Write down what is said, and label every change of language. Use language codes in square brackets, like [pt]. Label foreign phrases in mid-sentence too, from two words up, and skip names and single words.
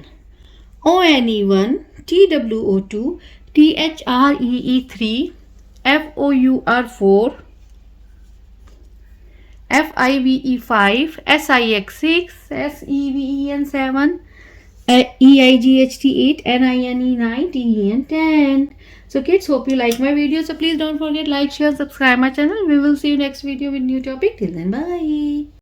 [en] O-N-E 1. T-W-O 2. T-H-R-E-E 3. F-O-U-R 4. F-I-V-E 5. S-I-X 6. S-E-V-E-N 7. E-I-G-H-T 8. N-I-N-E 9. T-E-N 10. So kids, hope you like my video. So please don't forget like, share, subscribe my channel. We will see you next video with new topic. Till then, bye.